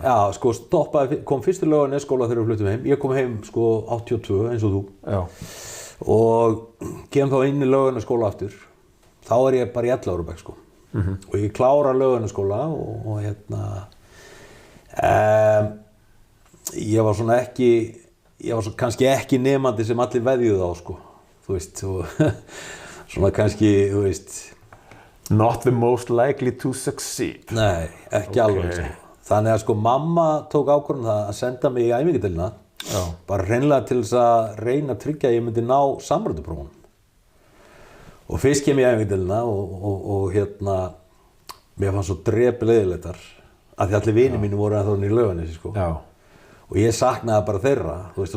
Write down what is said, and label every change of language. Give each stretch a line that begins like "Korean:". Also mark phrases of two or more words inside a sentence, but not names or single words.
Icelandic: Já, sko kom fyrst í Laugarnesskóla þegar við fluttum heim ég kom heim sko 82 eins og þú og kem þá inn í Laugarnesskóla aftur þá er ég bara í 11 ára bekk sko og ég klára Laugarnesskóla og ég var svona kannski ekki nemandi sem allir veðjuðu á sko þú veist svona kannski þú veist
English: not the most likely to succeed
Icelandic: nei, ekki alveg sko. Þannig að sko mamma tók ákvörðun það að senda mig í æfingadeildina bara hreinlega til þess að reyna að tryggja að ég myndi ná samræðuprófunum og fyrst kem ég í æfingadeildina og mér fannst svo drepleiðilegtar að því allir vinir mínu voru ennþá í Laugarnesi sko og ég saknaði bara þeirra þú veist og